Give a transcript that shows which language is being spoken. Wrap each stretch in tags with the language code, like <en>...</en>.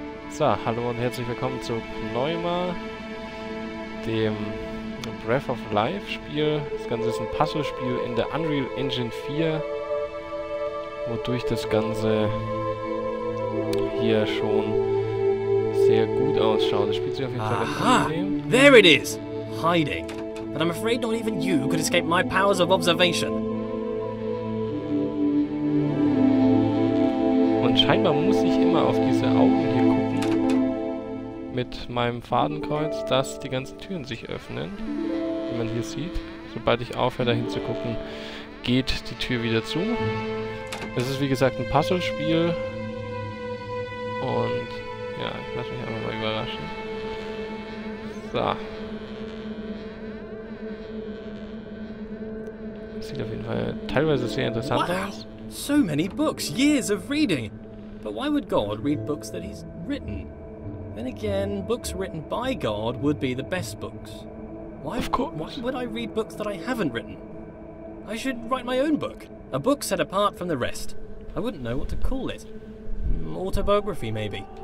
<de>So, hallo und herzlich willkommen zu Pneuma, dem Breath of Life Spiel. Das Ganze ist ein Puzzlespiel in der Unreal Engine 4, wodurch das Ganze hier schon sehr gut ausschaut. Das spielt sich auf jeden Fall ganz angenehm.</de> <en>There it is! Hiding. But I'm afraid not even you could escape my powers of observation.</en> <de>Und scheinbar muss ich immer auf diese Augen hier gucken. Mit meinem Fadenkreuz, dass die ganzen Türen sich öffnen. Wie man hier sieht. Sobald ich aufhöre, dahin zu gucken, geht die Tür wieder zu. Es ist wie gesagt ein Puzzlespiel. Und ja, ich lasse mich einfach mal überraschen. So. Sieht auf jeden Fall teilweise sehr interessant aus.</de> <en>So many books, years of reading. But why would God read books that he's written? Then again, books written by God would be the best books. Why would I read books that I haven't written? I should write my own book. A book set apart from the rest. I wouldn't know what to call it. Autobiography, maybe.</en>